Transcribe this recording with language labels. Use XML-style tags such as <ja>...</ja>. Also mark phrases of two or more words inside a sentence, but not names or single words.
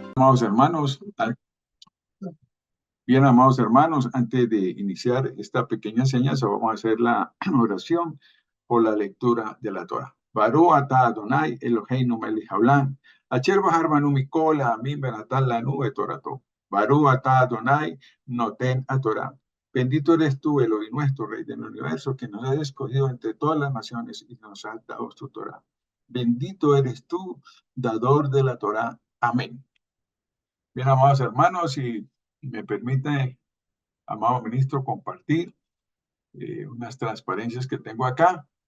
<es>amados hermanos, antes de iniciar esta pequeña enseñanza, vamos a hacer la oración por la lectura de la Torah.</es> <he>ברוך אתה אדוני אלוהינו מלך העולם, אשר בחר בנו מכל העמים ונתן לנו את תורתו. ברוך אתה אדוני נותן תורה.</he> <es>Bendito eres tú, Elohim nuestro, Rey del universo, que nos has escogido entre todas las naciones y nos has dado tu Torah. Bendito eres tú, dador de la Torah. Amén. Bien, amados hermanos, si me permite, amado ministro, compartir unas transparencias que tengo acá.</es>